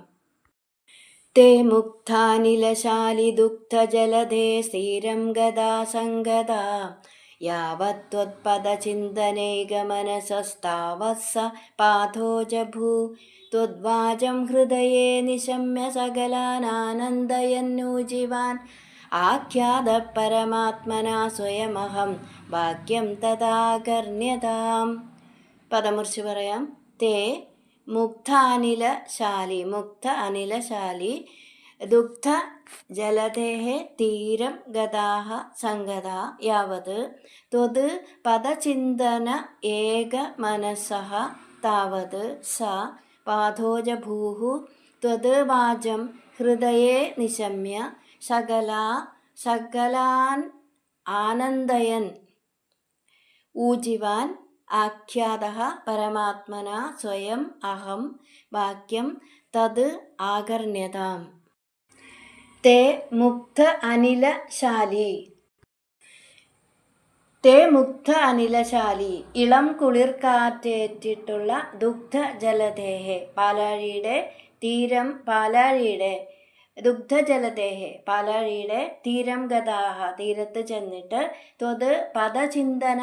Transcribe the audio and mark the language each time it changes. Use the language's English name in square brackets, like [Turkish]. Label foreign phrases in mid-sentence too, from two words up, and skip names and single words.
[Sanskrit] തേ മുക്താനിലശാലി ദുഗ്ധജലധേ സ്ഥിരം ഗദാ സംഗദാ യാവത്വത്പദചിന്തനൈകമനസസ്താവത്സ പാഥോജഭൂ ത്വദ്വാചം ഹൃദയേ നിശമ്യ സകലാനാനന്ദയന്നൂജിവാൻ ആഖ്യാത പരമാത്മനാ സ്വയമഹം വാക്യം തഥാകർണ്യതാം. [Malayalam] പദമുറിച്ച് പറയാം. [Sanskrit] തേ മുക്ത അനിലശാലി दुग्धजलधेः तीरं गताः सङ्गता यावत् त्वद् पदचिन्तन एकमनसः तावत् सा पाथोजभूः त्वद् वाचं हृदये निशम्य सकलान् आनन्दयन् ऊजिवान् आख्यातः परमात्मना स्वयम् अहं वाक्यं तद् आकर्ण्यताम्. ते मुक्त അനിലശാലി [Malayalam] ഇളം കുളിർക്കാറ്റേറ്റിട്ടുള്ള ദുഗ്ധജലധേഹ പാലാഴിയുടെ തീരം ഗതാഹ തീരത്ത് ചെന്നിട്ട് [Sanskrit] ത്വത് പദചിന്തന